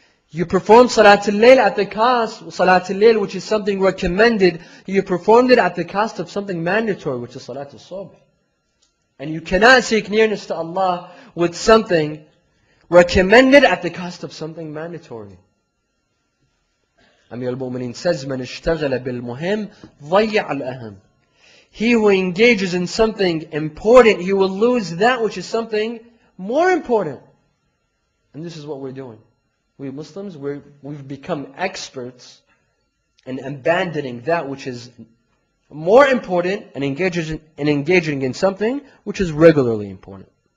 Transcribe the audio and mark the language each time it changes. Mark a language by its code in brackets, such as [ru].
[en] You perform Salatul Layl at the cost, Salatul Layl, which is something recommended, you performed it at the cost of something mandatory, which is Salatul Subh. And you cannot seek nearness to Allah with something recommended at the cost of something mandatory. [ar] Amir al-Mu'mineen says, مَنْ اشْتَغَلَ بِالْمُهِمْ ضَيَّعَ الْأَهَمْ. [en] He who engages in something important, he will lose that which is something more important. And this is what we're doing. We Muslims, we've become experts in abandoning that which is more important and engaging in something which is regularly important.